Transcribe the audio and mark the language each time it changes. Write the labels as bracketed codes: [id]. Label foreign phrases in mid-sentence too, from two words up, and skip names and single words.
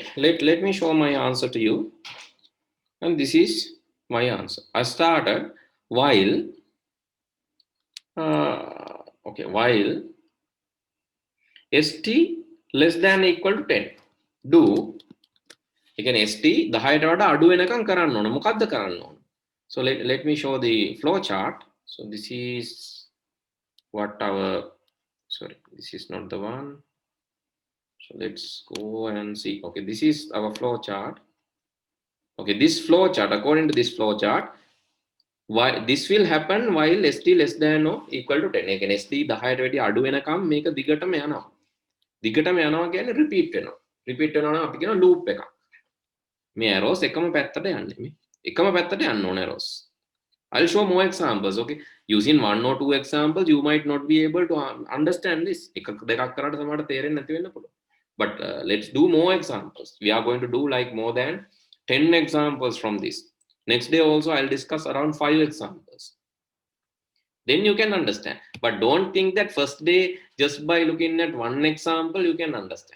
[en] Let me show my answer to you. And this is my answer. I started while, okay, while st less than equal to 10. Do, again, [si] st 10ට වඩා අඩු වෙනකම් කරන්න ඕන. මොකද්ද කරන්න ඕන? [en] So let me show the flow chart. So this is what our, sorry, this is not the one. So let's go and see. Okay, this is our flow chart. Okay, this flow chart, according to this flow chart, why this will happen while st less than or equal to 10. [si] ඒ කියන්නේ st 10ට වැඩි අඩු වෙනකම් මේක දිගටම යනවා. දිගටම යනවා කියන්නේ රිපීට් වෙනවා. රිපීට් වෙනවා නම් අපි කියන ලූප් එකක්. මේ arrows එකම පැත්තට යන්නේ. මේ එකම පැත්තට යන්න ඕන arrows. [en] I'll show more examples. Okay, using one or two examples you might not be able to understand this. [si] එකක් දෙකක් කරාට සමහරට තේරෙන්නේ නැති වෙන්න පුළුවන්. [en] But let's do more examples. We are going to do like more than 10 examples from this. Next day also I'll discuss around 5 examples. Then you can understand. But don't think that first day just by looking at one example you can understand.